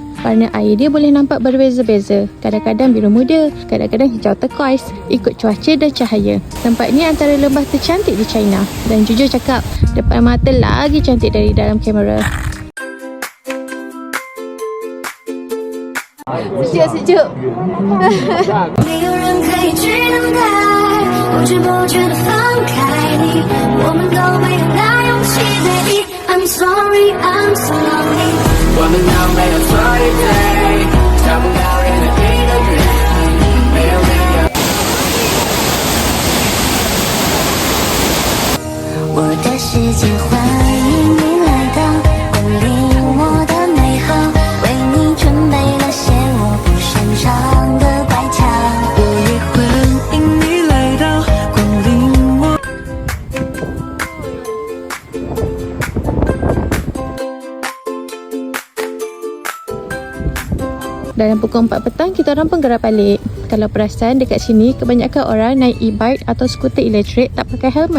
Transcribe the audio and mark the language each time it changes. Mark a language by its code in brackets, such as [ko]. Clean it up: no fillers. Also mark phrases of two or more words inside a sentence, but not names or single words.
[ms] Warna air dia boleh nampak berbeza-beza, kadang-kadang biru muda, kadang-kadang hijau turquoise, ikut cuaca dan cahaya. Tempat ni antara lembah tercantik di China, dan jujur cakap, depan mata lagi cantik dari dalam kamera. Sejuk-sejuk. [zh] 没有人可以知道的，不知不觉地放开你，我们都没有那勇气 ，baby。 [en] I'm sorry, I'm sorry。 [zh] 我们都没有错的对，找不到人的对的人，没有理由。我的世界欢迎你来到，光临我的美好，为你准备了些我不擅长的乖巧。我也欢迎你来到，光临我。 [ms] Dalam pukul 4 petang, kita orang pun gerak balik. Kalau perasan, dekat sini kebanyakan orang naik e-bike atau skuter elektrik tak pakai helmet.